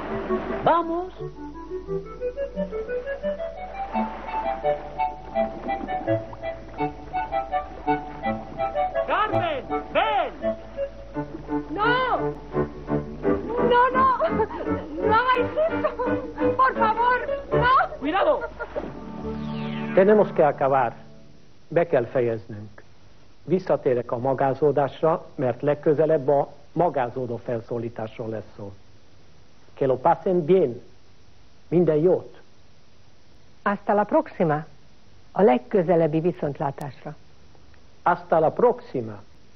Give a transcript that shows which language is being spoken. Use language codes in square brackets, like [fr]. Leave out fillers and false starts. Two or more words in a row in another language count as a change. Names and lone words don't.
[es] Vamos. ¡Carmen! ¡Ven! ¡No! ¡No, no! ¡No hagáis eso! ¡Por favor! ¡No! ¡Cuidado! Tenemos que acabar. [hu] Be kell fejeznünk. Visszatérek a magázódásra, mert legközelebb a magázódó felszólításról lesz szó. [es] Que lo pasen bien. [hu] Minden jót. [es] Hasta la próxima. [hu] A legközelebbi viszontlátásra. [es] Hasta la próxima.